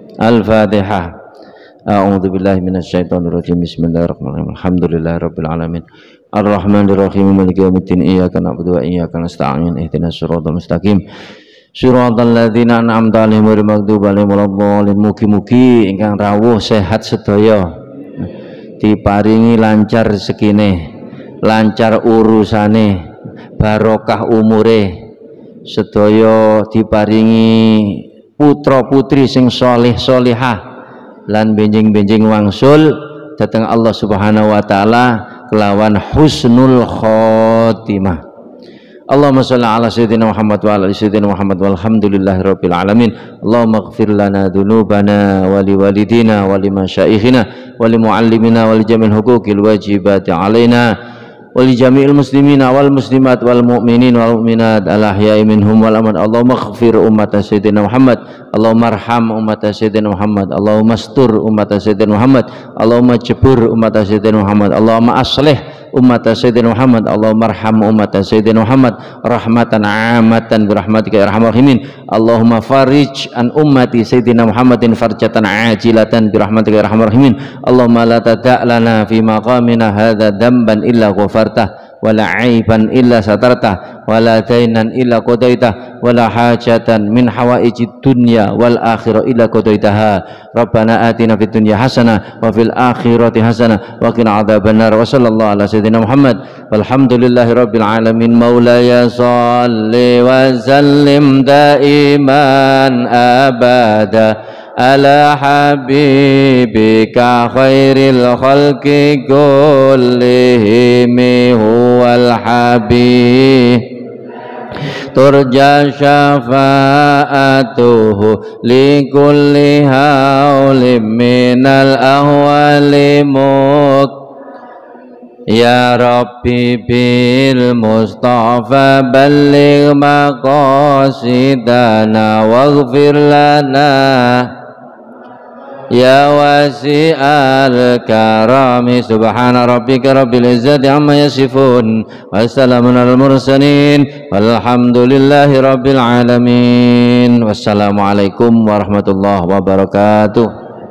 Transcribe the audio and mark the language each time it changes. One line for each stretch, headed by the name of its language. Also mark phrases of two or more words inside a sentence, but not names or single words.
Arabic: Al-Fatihah. أعوذ بالله من الشيطان الرجيم. بسم الله الرحمن الرحيم. الحمد لله رب العالمين. الرحمن الرحيم. مالك يوم الدين. إياك نعبد وإياك نستعين. اهدنا الصراط المستقيم. صراط الذين أنعمت عليهم غير المغضوب عليهم ولا الضالين.
Javanese: Mugi-mugi ingkang rawuh sehat sedaya diparingi lancar rezekine, lancar urusane, barokah umure, sedaya diparingi putra putri sing saleh salihah lan benjing-benjing wangsul datang
Arabic: الله سبحانه وتعالى
Javanese: kelawan
Arabic: حسن الخاتمة. اللهم صل على سيدنا محمد وعلى سيدنا محمد والحمد لله رب العالمين. اللهم اغفر لنا ذنوبنا ولوالدينا ولمشايخنا ولمعلمينا ولجميع الحقوق الواجبات علينا ولجميع المسلمين والمسلمات والمؤمنين والمؤمنات الأحياء منهم والأموات. اللهم اغفر أمة سيدنا محمد، اللهم ارحم أمة سيدنا محمد، اللهم استر أمة سيدنا محمد، اللهم اجبر أمة سيدنا محمد، اللهم أصلح أمة سيدنا محمد، اللهم ارحم أمة سيدنا محمد رحمة عامة برحمتك يا أرحم الراحمين. اللهم فرج عن أمة سيدنا محمد فرجة عاجلة برحمتك يا أرحم الراحمين. اللهم لا تدع لنا في مقامنا هذا ذنبا إلا غفرته ولا عيبا إلا سترته ولا دينا إلا قضيته ولا حاجة من حوائج الدنيا والآخرة إلا قضيتها ربنا آتنا في الدنيا حسنة وفي الآخرة حسنة وقنا عذاب النار وصلى الله على سيدنا محمد والحمد لله رب العالمين مولاي صل وسلم دائما أبدا على حبيبك خير الخلق كلهم هو الحبيب ترجى شفاعته لكل هول من الأهوال يا رب بالمصطفى بلغ مقاصدنا واغفر لنا يا واسع الكرم سبحان ربك رب العزة عما يصفون والسلام على المرسلين والحمد لله رب العالمين والسلام عليكم ورحمة الله وبركاته.